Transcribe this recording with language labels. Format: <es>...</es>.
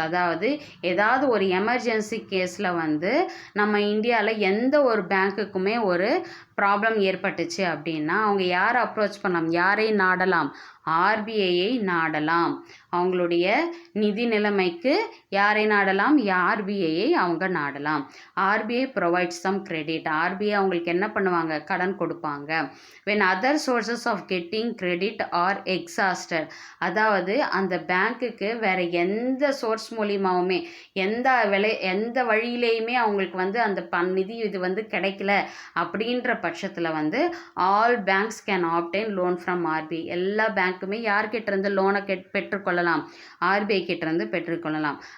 <ta>அதாவது ஏதாவது ஒரு எமர்ஜென்சி கேஸில் வந்து நம்ம இந்தியாவில் எந்த ஒரு பேங்க்குக்குமே ஒரு ப்ராப்ளம் ஏற்பட்டுச்சு அப்படின்னா அவங்க யாரை அப்ரோச் பண்ணலாம், யாரை நாடலாம்? ஆர்பிஐயை நாடலாம். அவங்களுடைய நிதி நிலைமைக்கு யாரை நாடலாம்? ஆர்பிஐயை அவங்க நாடலாம்.</ta> <en>RBI provides some credit.</en> <ta>RBI அவங்களுக்கு என்ன பண்ணுவாங்க? கடன் கொடுப்பாங்க.</ta> <en>when other sources of getting credit are exhausted.</en> <ta>அதாவது அந்த பேங்க்குக்கு வேற எந்த சோர்ஸ் மூலியமாவுமே எந்த வழியிலையுமே அவங்களுக்கு வந்து அந்த நிதி இது வந்து கிடைக்கல அப்படின்ற பட்சத்தில் வந்து</ta> <en>All banks can obtain loan from RBI.</en> <ta>எல்லா பேங்க்குமே யார்கிட்ட இருந்து லோனை பெற்றுக்கொள்ளலாம்? ஆர்பிஐ கிட்ட இருந்து பெற்றுக்கொள்ளலாம்.</ta>